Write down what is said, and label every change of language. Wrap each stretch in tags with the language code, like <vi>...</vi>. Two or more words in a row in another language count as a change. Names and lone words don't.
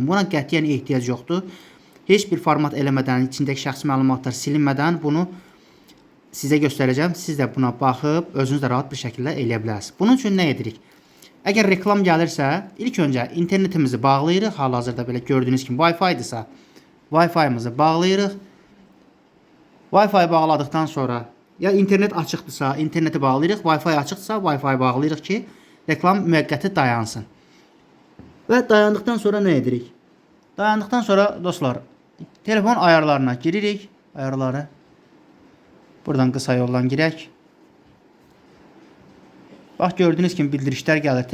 <az>Buna qətiyyən ehtiyac yoxdur. Heç bir format eləmədən, içindəki şəxsi məlumatlar silinmədən bunu sizə göstərəcəm. Siz də buna baxıb özünüz də rahat bir şəkildə eləyə bilərsiniz. Bunun üçün nə edirik? Əgər reklam gəlirsə, ilk öncə internetimizi bağlayırıq. Hal-hazırda belə gördüyünüz kimi Wi-Fi-dirsə, Wi-Fi-mızı bağlayırıq. Wi-Fi bağladıqdan sonra, ya internet açıqdırsa, interneti bağlayırıq. Wi-Fi açıqdırsa, Wi-Fi bağlayırıq ki, reklam müvəqqəti dayansın. Və dayandıqdan sonra nə edirik? Dayandıqdan sonra dostlar, telefon ayarlarına giririk. Ayarları. Buradan qısa yoldan girək. Bax, gördüyünüz kimi bildirişlər gəlir.</az>